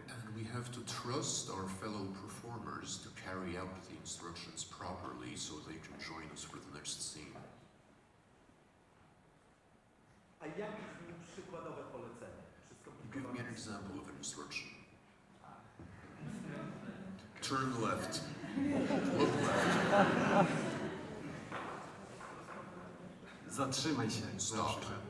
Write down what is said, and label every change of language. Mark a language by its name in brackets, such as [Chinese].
[English] And we have to trust our fellow performers to carry out the instructions properly so they can join us for the next scene. [Polish] A jak brzmi przykładowe polecenie? [English] Give me an example of an instruction. Turn left. Look left. [Polish] Zatrzymaj się. [English] Stop.